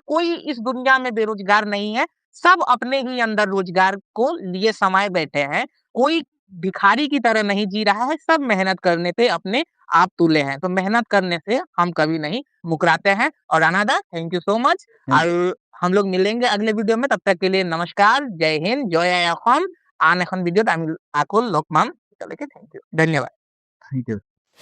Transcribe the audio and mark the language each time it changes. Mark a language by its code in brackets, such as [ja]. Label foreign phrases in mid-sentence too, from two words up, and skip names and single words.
[hi] कोई इस दुनिया में बेरोजगार नहीं है, सब अपने ही अंदर रोजगार को लिए समाये बैठे हैं। कोई भिखारी की तरह नहीं जी रहा है, सब मेहनत करने पे अपने आप तुले हैं। तो मेहनत करने से हम कभी नहीं मुकराते हैं। और रानादा, [en] thank you so much. [hi] और हम लोग मिलेंगे अगले वीडियो में, तब तक के लिए नमस्कार, जय हिंद, जय অসম। [as] আন এখন ভিডিঅ'ত আমি আকৌ লগ পাম। তেতিয়ালৈকে [en] thank you, [as] ধন্যবাদ। [en] thank you.